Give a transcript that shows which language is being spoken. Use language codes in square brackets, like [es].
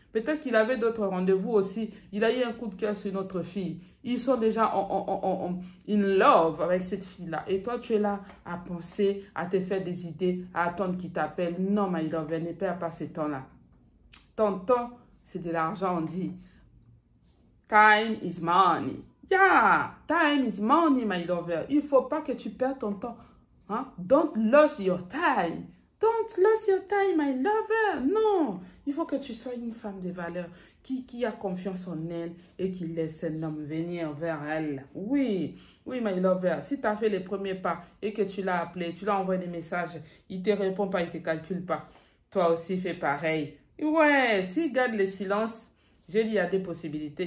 [fr] Peut-être qu'il avait d'autres rendez-vous aussi. Il a eu un coup de cœur sur une autre fille. Ils sont déjà in love avec cette fille-là. Et toi, tu es là à penser, à te faire des idées, à attendre qu'il t'appelle. Non, my lover, ne perds pas ce temps-là. Ton temps, c'est de l'argent, on dit. [en] Time is money. Yeah, time is money, my lover. [fr] Il ne faut pas que tu perdes ton temps. [en] Hein? Don't lose your time. Don't lose your time, my lover. [fr] Non, il faut que tu sois une femme de valeur qui a confiance en elle et qui laisse un homme venir vers elle. Oui, oui, my lover. Si tu as fait les premiers pas et que tu l'as appelé, tu l'as envoyé des messages, il ne te répond pas, il ne te calcule pas. Toi aussi, fais pareil. Ouais, s'il garde le silence, j'ai dit, il y a des possibilités.